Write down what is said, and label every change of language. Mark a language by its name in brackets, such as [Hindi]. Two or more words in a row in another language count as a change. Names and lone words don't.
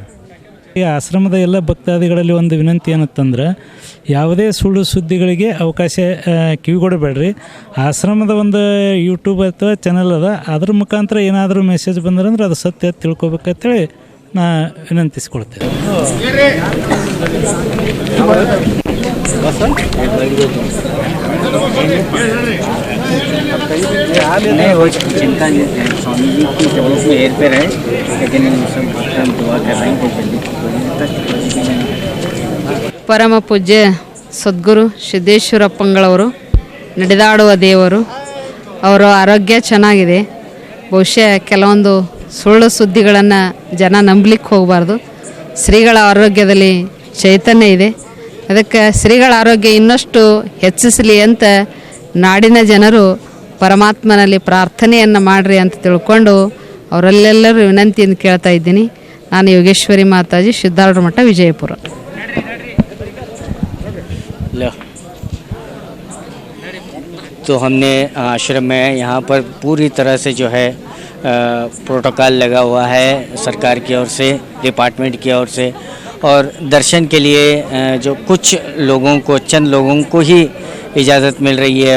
[Kannada] ಈ ಆಶ್ರಮದ ಎಲ್ಲ ಭಕ್ತಾದಿಗಳಲ್ಲಿ ಒಂದು ವಿನಂತಿ ಏನಂತಂದ್ರೆ, ಯಾವುದೇ ಸುಳ್ಳು ಸುದ್ದಿಗಳಿಗೆ ಅವಕಾಶ ಕಿವಿಗೊಡಬೇಡ್ರಿ. ಆಶ್ರಮದ ಒಂದು ಯೂಟ್ಯೂಬ್ ಅಥವಾ ಚಾನಲ್ ಅದ, ಅದ್ರ ಮುಖಾಂತರ ಏನಾದರೂ ಮೆಸೇಜ್ ಬಂದ್ರೆ ಅದು ಸತ್ಯ ತಿಳ್ಕೊಬೇಕಂತೇಳಿ ನಾ ವಿನಂತಿಸ್ಕೊಳ್ತೇವೆ. [Hindi] नहीं वो चिंता नहीं है, स्वामी जी की तबीयत में हेर फेर है, लेकिन सब हम दुआ कर रहे हैं कि जल्दी. [Kannada] ಪರಮ ಪೂಜ್ಯ ಸದ್ಗುರು ಸಿದ್ದೇಶ್ವರಪ್ಪಂಗಳವರು ನಡೆದಾಡುವ ದೇವರು. ಅವರ ಆರೋಗ್ಯ ಚೆನ್ನಾಗಿದೆ. ಬಹುಶಃ ಕೆಲವೊಂದು ಸುಳ್ಳು ಸುದ್ದಿಗಳನ್ನು ಜನ ನಂಬಲಿಕ್ಕೆ ಹೋಗಬಾರ್ದು. ಶ್ರೀಗಳ ಆರೋಗ್ಯದಲ್ಲಿ ಚೈತನ್ಯ ಇದೆ. ಅದಕ್ಕೆ ಶ್ರೀಗಳ ಆರೋಗ್ಯ ಇನ್ನಷ್ಟು ಹೆಚ್ಚಿಸಲಿ ಅಂತ ನಾಡಿನ ಜನರು ಪರಮಾತ್ಮನಲ್ಲಿ ಪ್ರಾರ್ಥನೆಯನ್ನು ಮಾಡಿರಿ ಅಂತ ತಿಳ್ಕೊಂಡು ಅವರಲ್ಲೆಲ್ಲರೂ ವಿನಂತಿಯನ್ನು ಕೇಳ್ತಾ ಇದ್ದೀನಿ. ನಾನು ಯೋಗೇಶ್ವರಿ ಮಾತಾಜಿ, ಸಿದ್ಧಾರೂಢ ಮಠ, ವಿಜಯಪುರ. [Hindi] तो हमने आश्रम में यहाँ पर पूरी तरह से जो है प्रोटोकॉल लगा हुआ है सरकार की ओर से, डिपार्टमेंट की ओर से, और दर्शन के लिए जो कुछ लोगों को, चंद लोगों को ही इजाज़त मिल रही है.